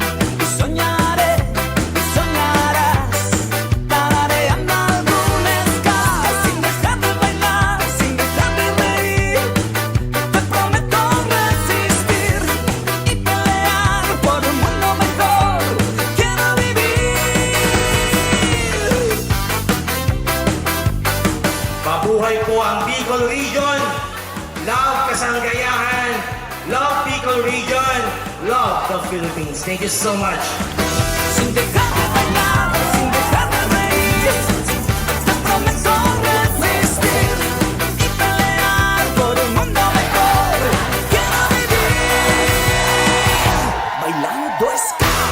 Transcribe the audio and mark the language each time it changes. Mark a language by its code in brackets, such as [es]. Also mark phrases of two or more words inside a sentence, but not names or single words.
[es] Y soñaré, y soñarás, tarareando algún ska. Sin dejar de bailar, sin dejar de reír, te prometo resistir y pelear por un mundo mejor. Quiero vivir. [tl] Mabuhay po ang Bicol Region. [en] Love Kasanggayahan. Love Bicol Region. Love the Philippines. Thank you so much. [es] Sin dejar de bailar, sin dejar de reír, te prometo resistir y pelear por un mundo mejor. Quiero vivir bailando ska.